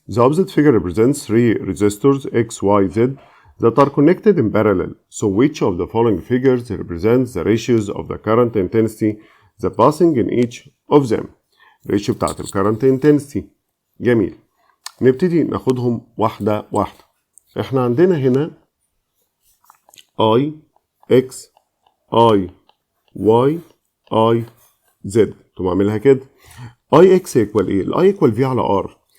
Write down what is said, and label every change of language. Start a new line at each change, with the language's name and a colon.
English: The opposite figure represents 3 resistors X, Y, Z that are connected in parallel. So which of the following figures represents the ratios of the current intensity that passing in each of them?
Arabic: الريشيو بتاعت ال current intensity. جميل. نبتدي ناخدهم واحدة واحدة. احنا عندنا هنا I, X, I, Y, I, Z. تقوم عاملها كده. I X equal ايه؟ ال I equal V على R.